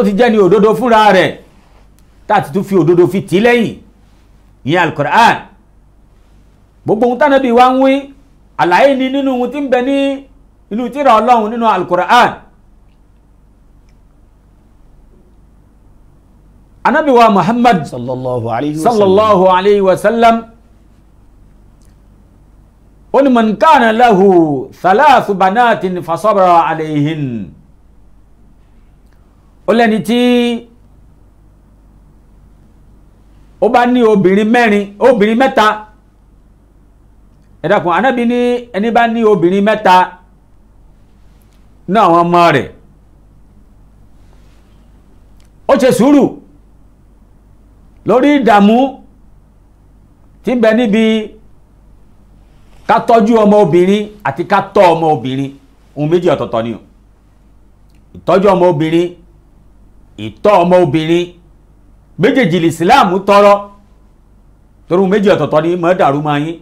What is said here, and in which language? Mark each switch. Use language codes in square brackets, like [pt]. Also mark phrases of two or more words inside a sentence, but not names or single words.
[yo] tó ti jẹ́ ní òdodo fúnra rẹ̀ táti tún fi òdodo fi tì lẹ́yìn ìyẹn al-Qur'an. gbogbo ohun tánàbí wa ń wí àlàyé ni nínú ohun tí ń bẹ ní inú tírà Ọlọ́run nínú al-Qur'an. Ànábì wa Muhammad [ar] صلى الله عليه وسلم. صلى الله عليه وسلم [yo] ó ní [ar] من كان له ثلاث بنات فصبر عليهن. [yo] ó lẹ́ni tí ó bá ní obìnrin mẹ́ta ẹ dákun Ànábì ní ẹni bá ní obìnrin mẹ́ta ní àwọn ọmọ rẹ̀ ó ṣe sùúrù lórí ìdààmú tí ń bẹ níbi ká tọ́jú ọmọ obìnrin àti ká tọ́ ọmọ obìnrin ohun méjì ọ̀tọ̀ọ̀tọ̀ ni ìtọ́jú ọmọ obìnrin ìtọ́ ọmọ obìnrin méjèèjì l'Islam tọrọ torí méjì ọ̀tọ̀ọ̀tọ̀ ni mọ́ dàrú máa yín.